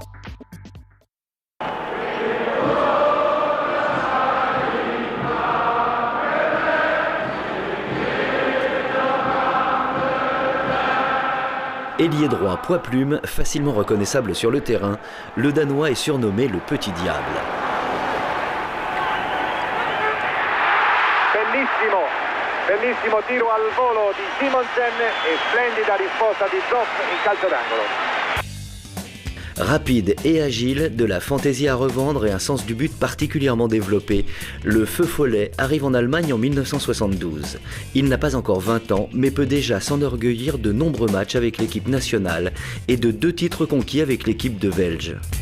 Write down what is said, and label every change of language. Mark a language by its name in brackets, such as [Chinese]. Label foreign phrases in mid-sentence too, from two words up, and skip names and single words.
[French] Ailier droit poids-plume, facilement reconnaissable sur le terrain, le Danois est surnommé le Petit Diable. [Italian] Bellissimo tiro al volo di Simonsen e splendida risposta di Zoff in calcio d'angolo. [French] Rapide et agile, de la fantaisie à revendre et un sens du but particulièrement développé, le Feu Follet arrive en Allemagne en 1972. Il n'a pas encore 20 ans, mais peut déjà s'enorgueillir de nombreux matchs avec l'équipe nationale et de 2 titres conquis avec l'équipe de Welge.